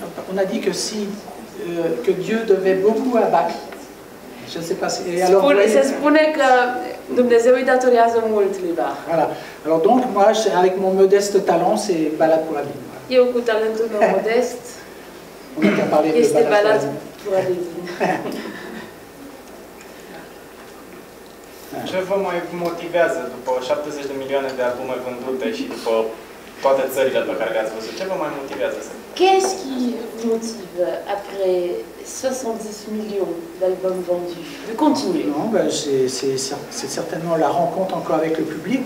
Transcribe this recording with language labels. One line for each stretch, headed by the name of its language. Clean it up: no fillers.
French: On a dit que que Dieu devait beaucoup à Bach. Je ne sais pas si...
Romanian: Se spune că Dumnezeu îi datorează mult lui Bach.
French: Voilà. Alors donc, moi, avec mon modeste talent, c'est Ballade pour Adeline.
Romanian: Eu cu talentul meu modest, este Ballade pour Adeline. Ce vă mai motivează după 70 de milioane de albume vândute și după toate țările pe care le-ați văzut? Ce vă mai motivează să...
French: Qu'est-ce qui vous motive, après 70 millions d'albums vendus, de continuer? Non, ben c'est certainement la rencontre encore avec le public.